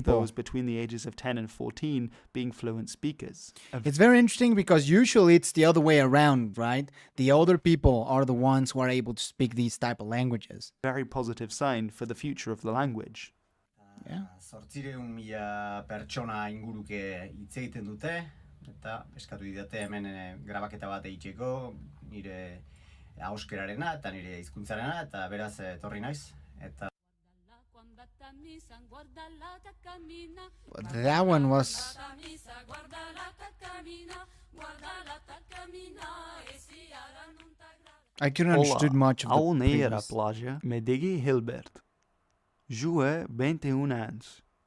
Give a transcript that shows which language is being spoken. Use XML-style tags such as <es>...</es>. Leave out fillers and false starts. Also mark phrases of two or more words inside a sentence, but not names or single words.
<en>people. those between the ages of 10 and 14 being fluent speakers. It's very interesting because usually it's the other way around, right? The older people are the ones who are able to speak these type of languages. Very positive sign for the future of the language. Yeah.</en> <eu>800,000 pertsona inguruke hitz egiten dute, eta eskatu didate hemen grabaketa bat egiteko, nire ahoskerarena eta nire hizkuntzarena, eta beraz etorri naiz. Eta</eu> <en>That one was... I couldn't understood much of the Ao neer a previous. plaja, me digi Hilbert. Jue 21 ans.</en>